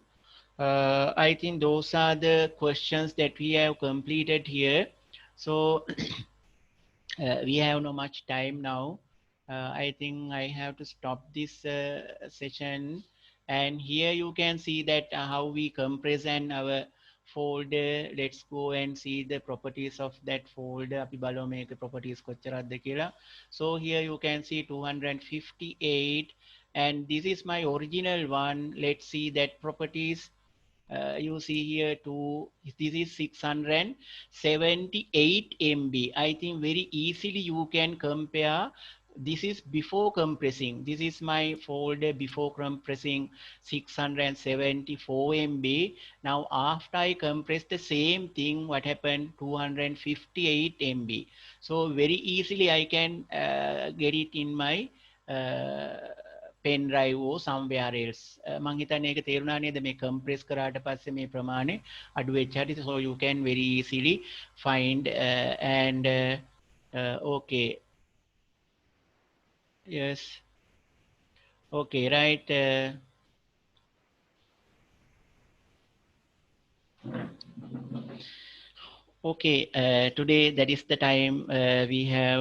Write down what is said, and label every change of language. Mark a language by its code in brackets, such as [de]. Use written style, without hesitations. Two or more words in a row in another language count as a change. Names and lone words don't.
[en] I think those are the questions that we have completed here. So we have no much time now. I think I have to stop this session. And here you can see that how we compress and our folder. Let's go and see the properties of that folder. [si] අපි බලමු මේක properties කොච්චරක්ද කියලා. [en] So here you can see 258, and this is my original one. Let's see that properties. You see here this is 678 MB. I think very easily you can compare. This is before compressing. This is my folder before compressing 674 MB. Now after I compress the same thing, what happened? 258 MB. So very easily I can get it in my pen drive or somewhere else. [si] මං හිතන්නේ ඒක තේරුණා නේද මේ compress කරාට පස්සේ මේ ප්‍රමාණය අඩු වෙච්ච හැටි. [en] So you can very easily find and okay, yes, okay, right. Okay, today that is the time we have.